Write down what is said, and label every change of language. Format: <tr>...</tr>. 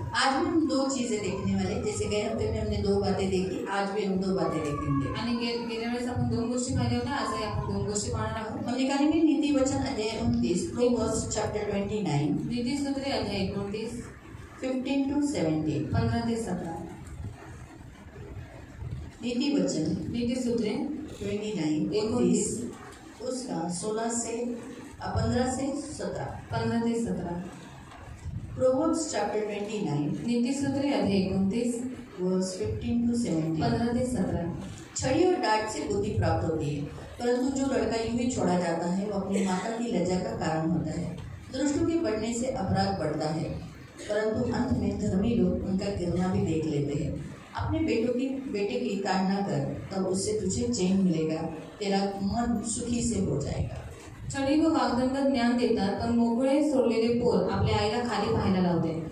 <hi>आज भी हम दो चीजें देखने वाले, जैसे गए हफ्ते में हमने दो बातें देखी, आज भी हम दो बातें देखेंगे।</hi> <mr>आणि गेल्या वेळेस आपण दोन गोष्टी पाहिल्या होत्या, आजही आपण दोन गोष्टी पाहणार आहोत।</mr> <hi>हम निकालेंगे नीति वचन अध्याय 29,</hi> <en>Proverbs chapter 29,</en> <mr>नीतिसूत्रे अध्याय 29</mr> <en>15 to 17।</en> <mr>15 ते 17।</mr> <hi>नीति वचन</hi> <mr>नीतिसूत्रे</mr> <hi>29 उसका 15 से 17।</hi> <mr>15 ते 17।</mr> <en>proverbs chapter 29</en> <mr>नीतिसूत्रे अध्याय 29</mr> <en>Verse 15 to 17।</en> <mr>15 ते 17।</mr> <hi>छड़ी और डांट से बुद्धि प्राप्त होती है, परंतु जो लड़का यूं ही छोड़ा जाता है वो अपनी माता की लज्जा का कारण होता है। दुष्टों के बढ़ने से अपराध बढ़ता है, परंतु अंत में धर्मी लोग उनका गिरना भी देख लेते हैं। अपने बेटे की ताड़ना कर, तब उससे तुझे चैन मिलेगा, तेरा मन सुखी से हो जाएगा।</hi> <mr>छडी व वाग्दंड ज्ञान देतात, पण मोकळे सोडलेले पोर आपल्या आईला खाली पाहायला लावते।</mr>